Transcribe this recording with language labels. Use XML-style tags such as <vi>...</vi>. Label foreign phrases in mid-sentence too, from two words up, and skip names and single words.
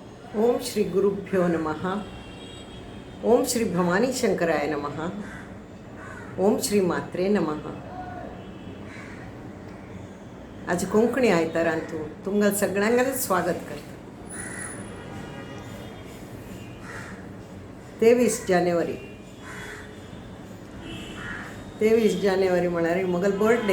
<sa>ओम श्री गुरुभ्यो नमः. ओम श्री भवानी शंकराय नमः. ओम श्री मात्रे नमः.</sa> <kok>आज कोंकणी आयतारांतू तुमकां सगळ्यांक स्वागत करता. 23 जानेवारी 23 जानेवारी म्हळ्यार म्हगेलो बर्थडे.</kok>